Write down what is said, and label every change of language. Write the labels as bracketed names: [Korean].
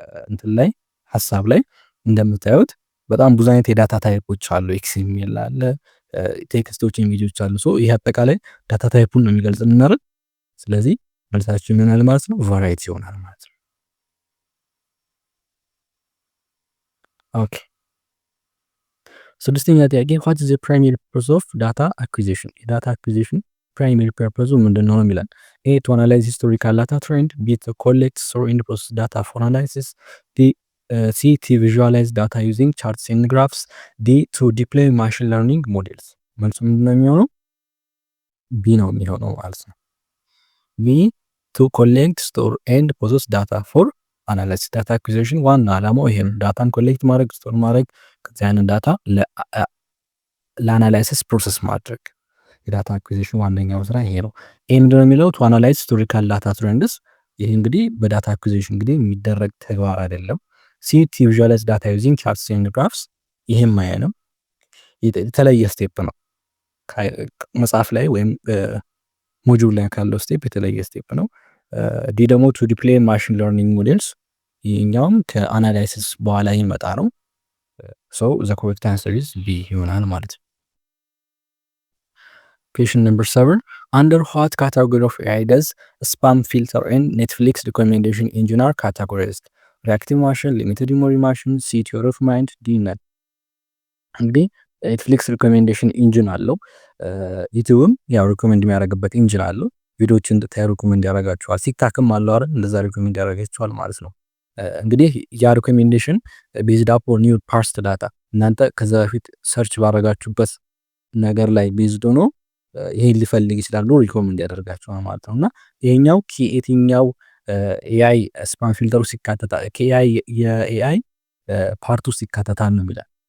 [Amharic] እንትን ላይ ሀሳብ ላይ እንደምታዩት በጣም ብዙ አይነት የዳታ ታይፖች አሉ። ኤክስኤምኤል አለ፣ ቴክስቶች፣ ኢሜጆች አሉ። ሶ ይሄ አጠቃላይ ዳታ ታይፑን ነው የሚገልጽልን አይደል? ስለዚህ መልሳችን ይሆናል ማለት ነው ቫራይቲ ይሆናል ማለት ነው። ኦኬ ስድስተኛ ጥያቄ [English] what is the primary purpose of data acquisition? [Amharic] የዳታ አኩዚሽን ፕራይመሪ ፐርፐዙ ምንድነው ነው የሚለን። [English] ኤ to analyze historical data trend፣ ቢ to collect, store and process data for analysis፣ ዲ C to visualize data using charts and graphs፣ D to deploy machine learning models። [Amharic] መልሱ ምንድነው የሚሆነው? ቢ ነው የሚሆነው ማለት ነው። ቢ [English] to collect, store and process data for analysis። [Amharic] ዳታ አኩዚሽን ዋና ዓላማው ይሄ ነው። ዳታን ኮሌክት ማድረግ፣ ስቶር ማድረግ፣ ከዚያ ያንን ዳታ ለአናላይሲስ ፕሮሰስ ማድረግ። የዳታ አኩዚሽን ዋነኛው ስራ ይሄ ነው። ኤ ምንድነው የሚለው? [English] to analyze historical data trends። [Amharic] ይሄ እንግዲህ በዳታ አኩዚሽን እንግዲህ የሚደረግ ተግባር አይደለም። ሲ [English] to visualize data using charts and graphs። [Amharic] ይሄም አይደለም፣ የተለየ ስቴፕ ነው። መጽሐፍ ላይ ወይም ሞጁል ላይ ካለው ስቴፕ የተለየ ስቴፕ ነው። ዲ ደግሞ [English] to deploy machine learning models። [Amharic] ይሄኛውም ከአናላይሲስ በኋላ ይመጣ ነው። [English] so the correct answer is B [Amharic] ይሆናል ማለት ነው። [English] Question number 7. Under what category of AI does spam filter and Netflix recommendation engine are categorized? Reactive machine, limited memory machine፣ [Amharic] ሲ theory of mind፣ ዲ ነን። እንግዲህ ኔትፍሊክስ ሪኮሜንዴሽን ኢንጂን አለው። ዩቲዩብም ያው ሪኮሜንድ የሚያደርግበት ኢንጂን አለው። ቪዲዮዎችን እንድታዩ ሪኮሜንድ ያደርጋችኋል። ቲክታክም አለው አይደል? እንደዛ ሪኮሜንድ ያደርጋችኋል ማለት ነው። እንግዲህ ያ ሪኮሜንዴሽን ቤዝድ አፖን ኒው ፓርስድ ዳታ፣ እናንተ ከዛ በፊት ሰርች ባደረጋችሁበት ነገር ላይ ቤዝድ ሆኖ ይሄን ሊፈልግ ይችላል ነው ሪኮሜንድ ያደርጋችኋል ማለት ነው። እና ይሄኛው ከየትኛው ኤአይ ስፓም ፊልተር ውስጥ ይካተታል፣ ከኤአይ የኤአይ ፓርት ውስጥ ይካተታል ነው የሚለው።